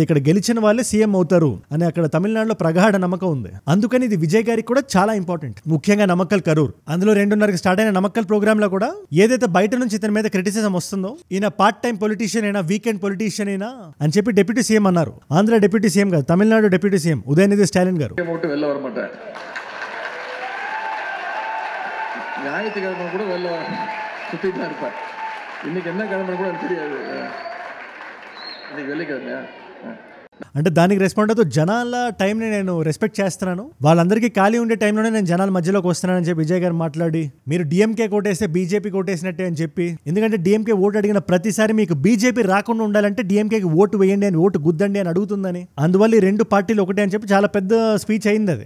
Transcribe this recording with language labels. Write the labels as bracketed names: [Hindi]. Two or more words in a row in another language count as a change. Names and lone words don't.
[Telugu] ఇక్కడ గెలిచిన వాళ్ళే సీఎం అవుతారు అని అక్కడ తమిళనాడులో ప్రగాఢ నమ్మకం ఉంది. అందుకని ఇది విజయ్ గారికి కూడా చాలా ఇంపార్టెంట్. ముఖ్యంగా నమక్కల్, కరూర్. అందులో 2:30కి స్టార్ట్ అయిన నమక్కల్ ప్రోగ్రామ్ లో కూడా ఏదైతే బయట నుంచి ఇతని మీద క్రిటిసిజం వస్తుందో, ఈయన [English] part time politician [Telugu] అయినా, [English] weekend politician [Telugu] అయినా అని చెప్పి [English] deputy CM [Telugu] అన్నారు. ఆంధ్ర [English] deputy CM [Telugu] కాదు, తమిళనాడు [English] deputy CM [Telugu] ఉదయనిధి స్టాలిన్ గారు. [Tamil] ஞாயிற்றுக்கிழமை கூட வெளில சுற்றிட்டு தான் இருப்பேன். இன்னைக்கு என்ன கிழமை கூட எனக்கு தெரியாது. இன்னைக்கு வெள்ளிக்கிழமையா? [Telugu] అంటే దానికి రెస్పాండ్ అవుతూ జనాల టైంని నేను రెస్పెక్ట్ చేస్తున్నాను, వాళ్ళందరికీ ఖాళీ ఉండే టైంలోనే నేను జనాల మధ్యలోకి వస్తున్నానని చెప్పి విజయ్ గారు మాట్లాడి, మీరు డిఎంకే కోటేస్తే బీజేపీ కోటేసినట్టే అని చెప్పి, ఎందుకంటే డిఎంకే ఓటు అడిగిన ప్రతిసారి మీకు బీజేపీ రాకుండా ఉండాలంటే డిఎంకేకి ఓటు వేయండి అని, ఓటు గుద్దండి అని అడుగుతుందని, అందువల్ల ఈ 2 పార్టీలు ఒకటే అని చెప్పి చాలా పెద్ద స్పీచ్ అయింది అది.